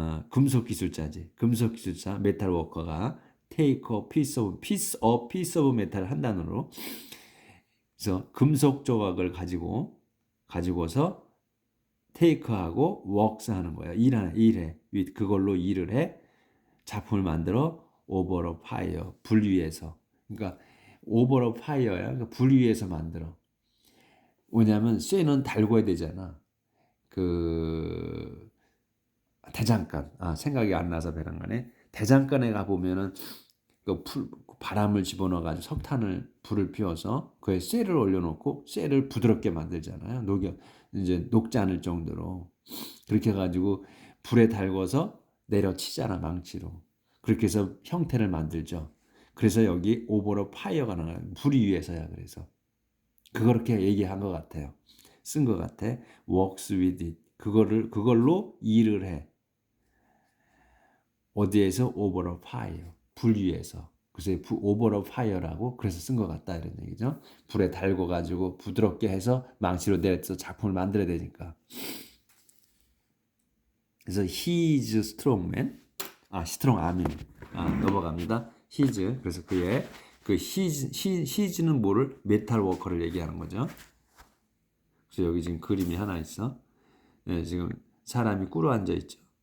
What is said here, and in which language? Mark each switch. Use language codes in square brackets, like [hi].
[ko] 금속 기술자지. 금속 기술자 메탈 워커가 [en] take a piece of metal [ko] 한 단어로 그래서 금속 조각을 가지고서 take하고 works 하는 거야. 일해. 그걸로 일을 해. 작품을 만들어 [en] over a fire. [ko] 불 위에서. 그러니까 [en] over a fire야. [ko] 그러니까 불 위에서 만들어. 왜냐하면 쇠는 달궈야 되잖아. 그 대장간. 생각이 안 나서 배란간에 대장간에 가 보면은 바람을 집어넣어 가지고 석탄을 불을 피워서 그에 쇠를 올려놓고 쇠를 부드럽게 만들잖아요. 이제 녹지 않을 정도로 그렇게 해가지고 불에 달궈서 내려치잖아 망치로. 그렇게 해서 형태를 만들죠. 그래서 여기 오버로 파이어가 나와요. 불 위에서야. 그래서 그렇게 얘기한 것 같아요. 쓴 것 같아. [en] works with it. [ko] 그걸로 일을 해. 어디에서 [en] over a fire. [ko] 불 위에서. 그래서 [en] over a fire [ko] 라고 그래서 쓴 것 같다 이런 얘기죠. 불에 달궈 가지고 부드럽게 해서 망치로 내려서 작품을 만들어야 되니까. 그래서 [en] he is strong man. strong arm. [ko] 넘어갑니다. [en] his. [ko] 그래서 그의 his는 뭐를 메탈 워커를 얘기하는 거죠. 그래서 여기 지금 그림이 하나 있어. 네, 지금 사람이 꿇어 앉아 있죠.